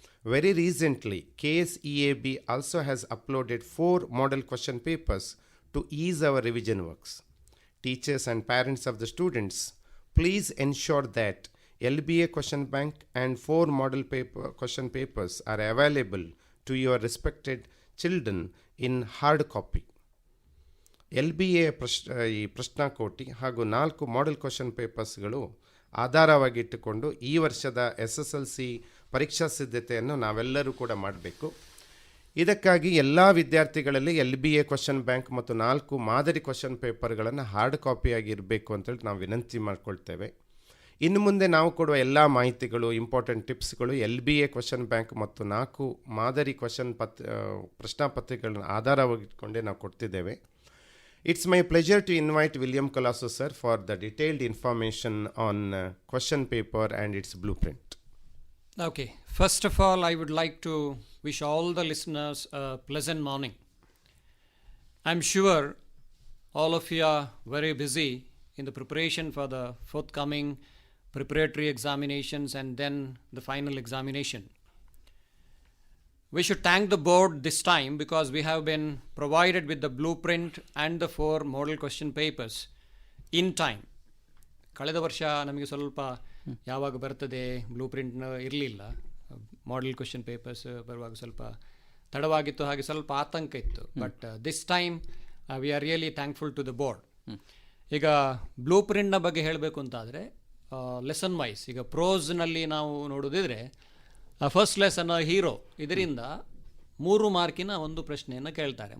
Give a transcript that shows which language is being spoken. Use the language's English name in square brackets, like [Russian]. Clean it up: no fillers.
[English] Very recently, KSEAB also has uploaded 4 model question papers to ease our revision works. Teachers and parents of the students, please ensure that LBA question bank and 4 model question papers are available to your respected children in hard copy. [Kannada] LBA ಈ ಪ್ರಶ್ನಾಕೋಟಿ ಹಾಗೂ 4 model question ಪೇಪರ್ಸ್ಗಳು ಆಧಾರವಾಗಿಟ್ಟುಕೊಂಡು ಈ ವರ್ಷದ SSLC ಪರೀಕ್ಷಾ ಸಿದ್ಧತೆಯನ್ನು ನಾವೆಲ್ಲರೂ ಕೂಡ ಮಾಡಬೇಕು. ಇದಕ್ಕಾಗಿ ಎಲ್ಲ ವಿದ್ಯಾರ್ಥಿಗಳಲ್ಲಿ LBA ಕ್ವಶನ್ ಬ್ಯಾಂಕ್ ಮತ್ತು 4 ಮಾದರಿ ಕ್ವಶನ್ ಪೇಪರ್ಗಳನ್ನು ಹಾರ್ಡ್ ಕಾಪಿಯಾಗಿ ಇರಬೇಕು ಅಂತೇಳಿ ನಾವು ವಿನಂತಿ ಮಾಡ್ಕೊಳ್ತೇವೆ. ಇನ್ನು ಮುಂದೆ ನಾವು ಕೊಡುವ ಎಲ್ಲ ಮಾಹಿತಿಗಳು, ಇಂಪಾರ್ಟೆಂಟ್ ಟಿಪ್ಸ್ಗಳು LBA ಕ್ವಶನ್ ಬ್ಯಾಂಕ್ ಮತ್ತು 4 ಮಾದರಿ ಪ್ರಶ್ನಾಪತ್ರಿಕೆಗಳನ್ನು ಆಧಾರವಾಗಿಟ್ಕೊಂಡೇ ನಾವು ಕೊಡ್ತಿದ್ದೇವೆ. [English] It's my pleasure to invite William Colasso sir for the detailed information on question paper and its blueprint. Okay, first of all, I would like to wish all the listeners a pleasant morning. I'm sure all of you are very busy in the preparation for the forthcoming preparatory examinations and then the final examination. We should thank the board this time because we have been provided with the blueprint and the 4 model question papers in time. [Kannada] ಕಳೆದ ವರ್ಷ ನಮಗೆ ಸ್ವಲ್ಪ ಯಾವಾಗ ಬರ್ತದೆ blueprint ಇರಲಿಲ್ಲ, model question papers ಬರುವಾಗ ಸ್ವಲ್ಪ ತಡವಾಗಿತ್ತು, ಹಾಗೆ ಸ್ವಲ್ಪ ಆತಂಕ ಇತ್ತು. [English] But this time we are really thankful to the board. [Kannada] ಈಗ ಬ್ಲೂಪ್ರಿಂಟ್ನ ಬಗ್ಗೆ ಹೇಳಬೇಕು ಅಂತಾದರೆ ಲೆಸನ್ ವೈಸ್, ಈಗ ಪ್ರೋಸ್ನಲ್ಲಿ ನಾವು ನೋಡೋದಿದ್ರೆ ಫಸ್ಟ್ ಲೆಸನ್ ಹೀರೋ, ಇದರಿಂದ 3 ಮಾರ್ಕಿನ ಒಂದು ಪ್ರಶ್ನೆಯನ್ನು ಕೇಳ್ತಾರೆ.